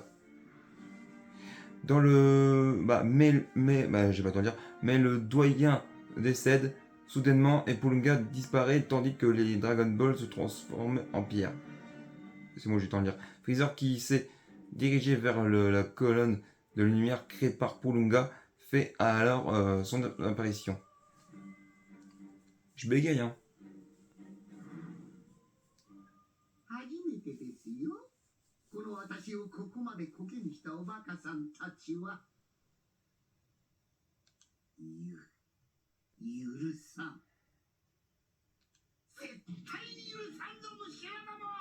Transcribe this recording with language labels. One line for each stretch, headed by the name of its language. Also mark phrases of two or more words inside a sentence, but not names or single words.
French: Dans le, je vais pas t'en dire, mais le doyen décède soudainement et Pulunga disparaît tandis que les Dragon Ball se transforment en pierre. C'est moi, je vais t'en dire. Freezer, qui s'est dirigé vers la colonne de lumière créée par Pulunga, fait alors son apparition. Je bégaye, hein.
Japanese: 初めてですよ。この私をここまでコケにしたおバカさんたちは。許さん。絶対に許さんぞ、虫穴ども。